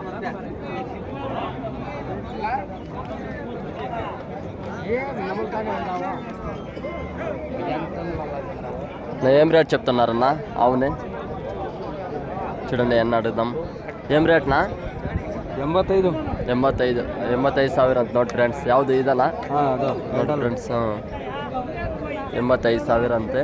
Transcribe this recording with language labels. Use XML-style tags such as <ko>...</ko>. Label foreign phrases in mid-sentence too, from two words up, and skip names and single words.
<te>ఏం రేట్ చెప్తున్నారన్నా ఆవుని? చూడండి, ఎన్న అడుగుదాం. ఏం రేట్నా?</te> <kn>85,000 ಅಂತ ನೋಡಿ ಫ್ರೆಂಡ್ಸ್. ಯಾವುದು ಇದಲ್ಲ ನೋಡಿ ಫ್ರೆಂಡ್ಸ್, 85,000 ಅಂತೆ.</kn>